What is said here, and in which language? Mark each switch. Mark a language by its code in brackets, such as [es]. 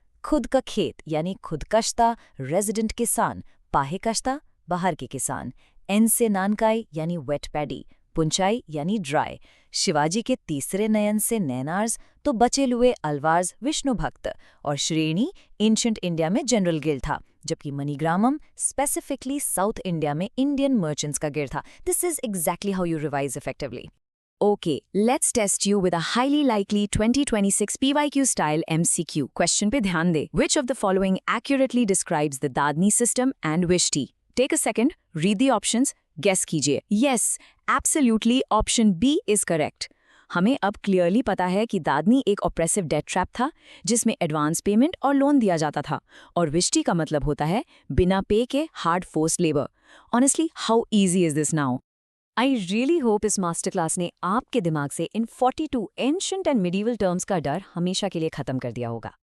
[hi] खुद का खेत यानी खुदकश्ता, रेजिडेंट किसान, पाहे कश्ता, बाहर के किसान, एन से नानकाई यानी वेट पैडी, पुंचाई यानी ड्राई, शिवाजी के तीसरे नयन से नैनार्स तो बचे हुए अलवार्स विष्णु भक्त और श्रेणी एंशिएंट इंडिया में जनरल गिल्ड था, जबकि मणिग्रामम स्पेसिफिकली साउथ इंडिया में इंडियन मर्चेंट्स का गिल्ड था। [en] This is exactly how you revise effectively. Okay, let's test you with a highly likely 2026 PYQ style MCQ. [hi] Question पे ध्यान दे. [en] Which of the following accurately describes the Dadni system and Vishti? Take a second, read the options, guess [hi] कीजिए. [en] Yes, absolutely option B is correct. [hi] हमें अब clearly पता है कि दादनी एक oppressive debt trap था जिसमें एडवांस पेमेंट और लोन दिया जाता था, और विष्टि का मतलब होता है बिना पे के hard force labour. [en] Honestly, how easy is this now? I really hope [hi] इस मास्टर क्लास ने आपके दिमाग से इन 42 एंशिएंट एंड मिडीवल टर्म्स का डर हमेशा के लिए खत्म कर दिया होगा।